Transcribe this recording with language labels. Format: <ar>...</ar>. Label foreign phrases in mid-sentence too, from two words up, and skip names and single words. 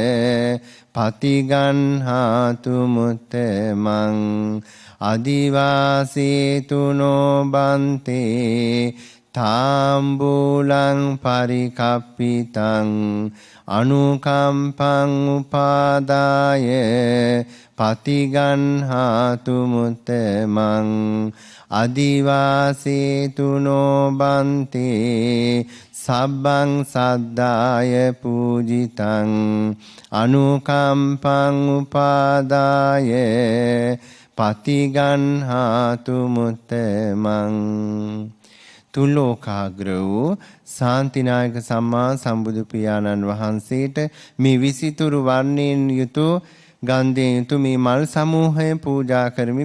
<pi>පතිගන්හාතු මුත්තමං අදිවාසීතුනෝ බන්තේ තාම්බූලං පරිකප්පිතං අනුකම්පං උපාදාය පතිගන්හාතු මුත්තමං අදිවාසීතුනෝ බන්තේ සබ්බං සද්දාය පූජිතං අනුකම්පං උපාදාය පතිගන්හාතු මුත්තමං</pi> <si>තුලෝකාග්‍ර වූ ශාන්තිනායක සම්මා සම්බුදු පියාණන් වහන්සේට මේ විසිතුරු වර්ණයෙන් යුතු ගන්ධයෙන් යුතු මේ මල් සමූහය පූජා කරමි.</si>